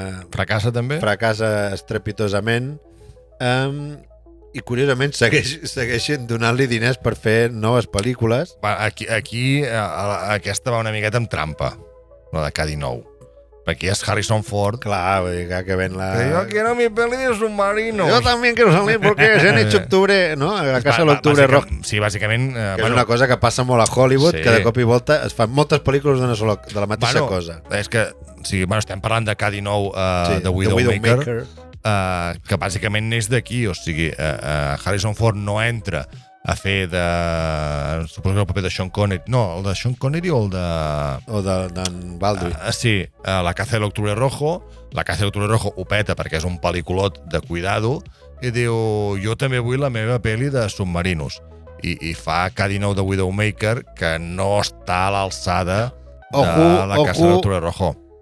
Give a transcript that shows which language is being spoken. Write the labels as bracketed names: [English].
[Catalan] fracassa també? Fracassa estrepitosament i, curiosament, segueixen donant-li diners per fer noves pel·lícules. Aquí aquesta va una miqueta amb trampa, la de K-19. Perquè és Harrison Ford. Clar, que ven la... [Spanish] Que yo quiero mi peli de submarinos. Yo también quiero salir porque se han hecho octubre, ¿no? [Catalan] La casa de l'octubre rojo. Sí, bàsicament... Que és una cosa que passa molt a Hollywood, que de cop i volta es fan moltes pel·lícules de la mateixa cosa. És que, estem parlant de K-19 de Widowmaker, que bàsicament neix d'aquí, o sigui, Harrison Ford no entra a fer suposo que el paper de Sean Connery, no, el de Sean Connery o el de... O d'en Baldwin. Sí, La caza de l'octubre rojo. La caza de l'octubre rojo ho peta perquè és un pel·lículot [Spanish] de cuidado [Catalan] i diu, jo també vull la meva pel·li de submarinos. I fa K-19 de Widowmaker, que no està a l'alçada de la Casa d'Octubre Rojo.